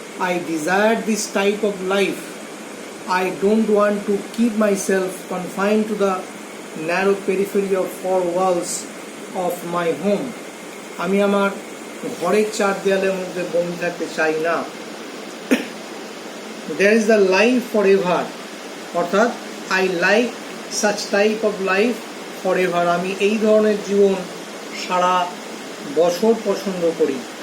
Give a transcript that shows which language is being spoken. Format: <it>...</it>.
<en>I desire this type of life. I don't want to keep myself confined to the narrow periphery of four walls of my home.</en> <bn>আমি আমার ঘরের চার দেয়ালের মধ্যে বন্দি থাকতে চাই না।</bn> <en>There is the life forever, অর্থাৎ I like such type of life forever,</en> <bn>আমি এই ধরনের জীবন সারা বছর পছন্দ করি।</bn>